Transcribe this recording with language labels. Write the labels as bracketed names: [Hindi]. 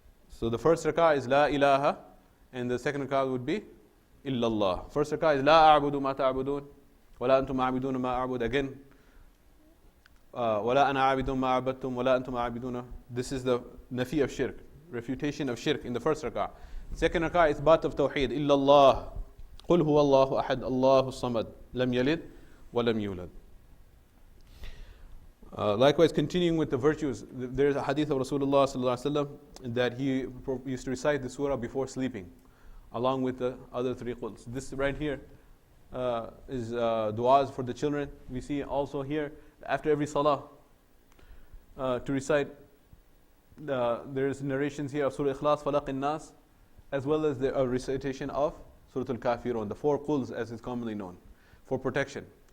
[English] So the first rak'ah is la ilaha, and the second rak'ah would be illallah. First rak'ah is [Arabic] la a'budu ma ta'budun, wa la antum a'biduna ma a'bud. [English] Again, [Arabic] wa la ana a'bidun ma a'badtum, wa la antum a'biduna. [English] This is the nafi of shirk, refutation of shirk in the first rak'ah. Second rak'ah is ithbat of tawheed, illallah. [Arabic] قل هو الله أحد الله الصمد لم يلد ولم يولد. [English] Likewise, continuing with the virtues, there is a hadith of Rasulullah sallallahu alaihi wasallam that he used to recite the surah before sleeping, along with the other 3 quls. This right here is du'as for the children. We see also here, after every salah, to recite, there is narrations here of Surah Ikhlas, Falaq and Nas, as well as the recitation of Surah Al-Kafiroon, the 4 quls as is commonly known, for protection.